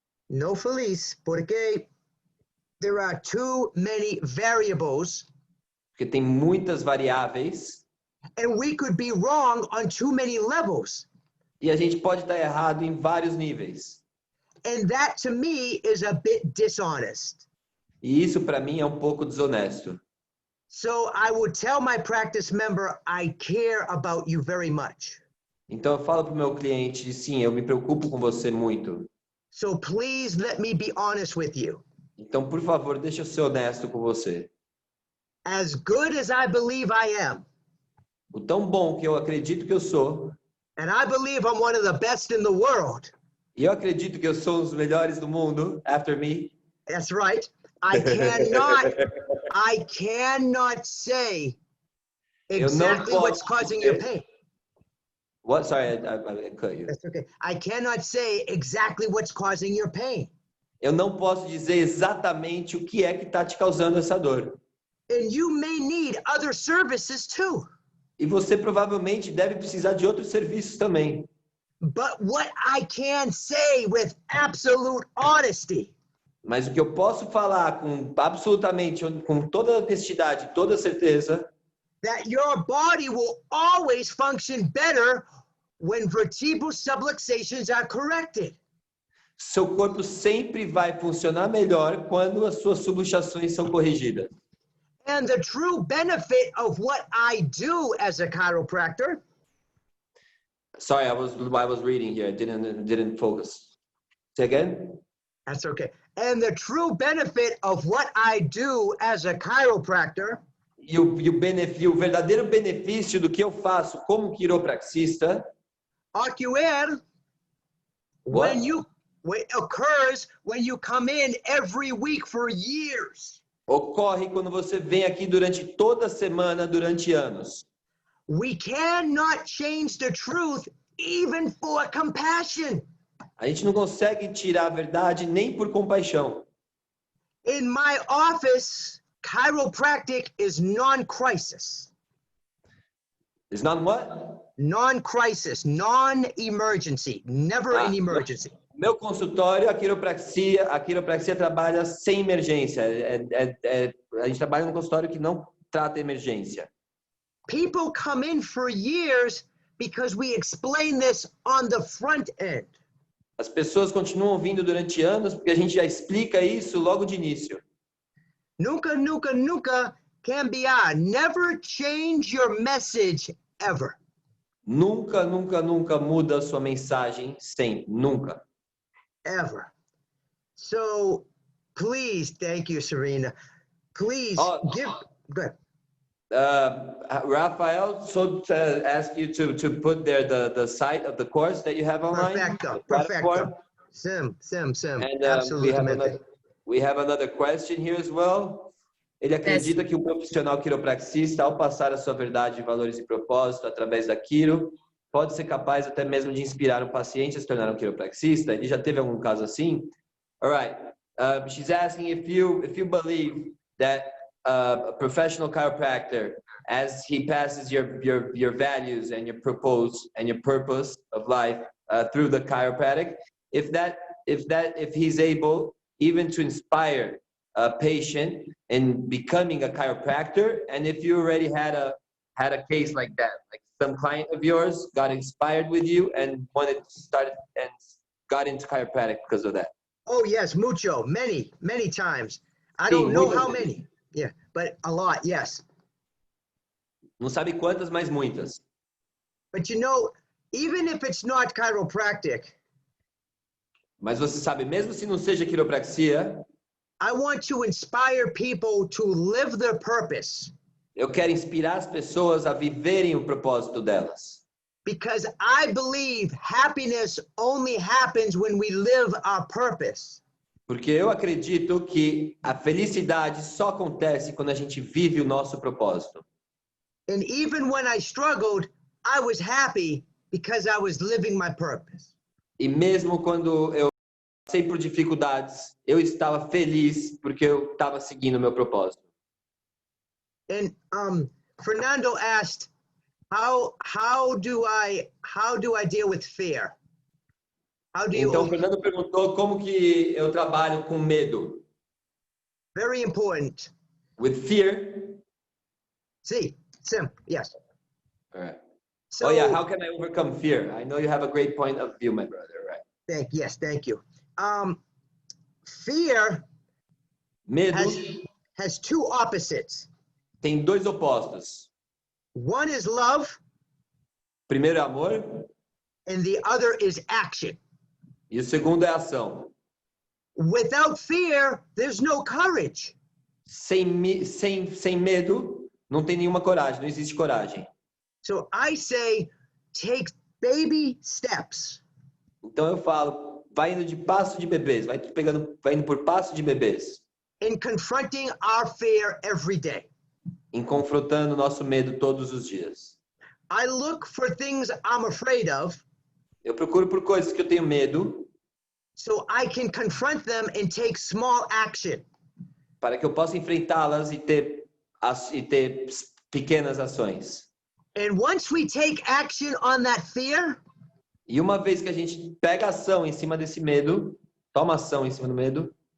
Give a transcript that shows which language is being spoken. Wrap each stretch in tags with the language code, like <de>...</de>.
<es>No feliz, porque</es> <en>there are too many variables.</en> <pt>Porque tem muitas variáveis.</pt> <en>And we could be wrong on too many levels.</en> <pt>E a gente pode estar errado em vários níveis.</pt> <en>And that to me is a bit dishonest.</en> <pt>E isso para mim é um pouco desonesto.</pt> <en>So I would tell my practice member, I care about you very much.</en> <pt>Então eu falo para o meu cliente, sim, eu me preocupo com você muito.</pt> <en>So please let me be honest with you.</en> <pt>Então, por favor, deixa eu ser honesto com você.</pt> <en>As good as I believe I am,</en> <pt>O tão bom que eu acredito que eu sou,</pt> <en>and I believe I'm one of the best in the world.</en> <pt>e eu acredito que eu sou um dos melhores do mundo,</pt> <en>after me. That's right. I cannot say exactly what's causing your pain. What? Sorry, I cut you. That's okay. I cannot say exactly what's causing your pain.</en> <pt>Eu não posso dizer exatamente o que é que está te causando essa dor.</pt> <en>And you may need other services too.</en> <pt>E você provavelmente deve precisar de outros serviços também.</pt> <en>But what I can say with absolute honesty,</en> <pt>Mas o que eu posso falar com toda honestidade, toda certeza,</pt> <en>that your body will always function better when vertebral subluxations are corrected.</en> <pt>seu corpo sempre vai funcionar melhor quando as suas subluxações são corrigidas.</pt> <en>And the true benefit of what I do as a chiropractor. Sorry, I was reading here. I didn't focus. Say again? That's okay. And the true benefit of what I do as a chiropractor.</en> <pt>E o verdadeiro benefício do que eu faço como quiropraxista</pt> <en>Occur occurs when you come in every week for years.</en> <pt>ocorre quando você vem aqui durante toda a semana, durante anos.</pt> <en>We cannot change the truth even for compassion.</en> <pt>A gente não consegue tirar a verdade nem por compaixão.</pt> <en>In my office, chiropractic is non-crisis. It's not what? Non-crisis, non-emergency, never an emergency.</en> <pt>Meu consultório, a quiropraxia trabalha sem emergência. A gente trabalha num consultório que não trata emergência.</pt> <en>People come in for years because we explain this on the front end.</en> <pt>As pessoas continuam vindo durante anos porque a gente já explica isso logo de início.</pt> <es>Nunca, nunca, nunca cambiar.</es> <en>Never change your message ever.</en> <pt>Nunca, nunca, nunca muda a sua mensagem, sempre, nunca.</pt> <en>Ever. So, please, thank you, Serena. Please give. Good. Rafael, so to ask you to put there the site of the course that you have online.</en> <pt>Perfecto. Sim.</pt> <en>And</en> <pt>Absolutamente.</pt> <en>we have another question here as well.</en> <pt>Ele acredita que o profissional quiropraxista, ao passar a sua verdade, valores e propósito através da quiro, pode ser capaz até mesmo de inspirar um paciente a se tornar um quiropraxista. Ele já teve algum caso assim?</pt> <en>All right. She's asking if you believe that a professional chiropractor, as he passes your values and your purpose of life through the chiropractic, if he's able even to inspire a patient in becoming a chiropractor, and if you already had a case like that, like some client of yours got inspired with you and wanted to start and got into chiropractic because of that. Oh yes, mucho, many times. I don't know how many. Yeah, but a lot, yes.</en> <pt>Não sabe quantas, mas muitas.</pt> <en>But you know, even if it's not chiropractic,</en> <pt>mas você sabe, mesmo se não seja quiropraxia,</pt> <en>I want to inspire people to live their purpose.</en> <pt>Eu quero inspirar as pessoas a viverem o propósito delas.</pt> <en>Because I believe happiness only happens when we live our purpose.</en> <pt>Porque eu acredito que a felicidade só acontece quando a gente vive o nosso propósito.</pt> <en>And even when I struggled, I was happy because I was living my purpose.</en> <pt>E mesmo quando eu passei por dificuldades, eu estava feliz porque eu estava seguindo o meu propósito.</pt> <en>And Fernando asked, how do I deal with fear?</en> <pt>Então, Fernando perguntou como que eu trabalho com medo.</pt> <en>Very important. With fear?</en> <pt>Sim, yes.</pt> <en>All right. So, how can I overcome fear? I know you have a great point of view, my brother, right? Thank you. Fear</en> <pt>Medo</pt> <en>has two opposites.</en> <pt>tem dois opostos.</pt> <en>One is love,</en> <pt>Primeiro é amor</pt> <en>and the other is action.</en> <pt>e o segundo é ação.</pt> <en>Without fear, there's no courage.</en> <pt>Sem medo, não tem nenhuma coragem, não existe coragem.</pt> <en>So I say, take baby steps.</en> <pt>Então eu falo, vai indo de passo de bebês, vai indo por passo de bebês.</pt> <en>In confronting our fear every day.</en> <pt>Em confrontando o nosso medo todos os dias.</pt> <en>I look for things I'm afraid of.</en> <pt>Eu procuro por coisas que eu tenho medo.</pt> <en>So I can confront them and take small action.</en> <pt>Para que eu possa enfrentá-las e ter pequenas ações.</pt> <en>And once we take action on that fear,</en> <pt>E uma vez que a gente pega ação em cima desse medo, toma ação em cima do medo,</pt>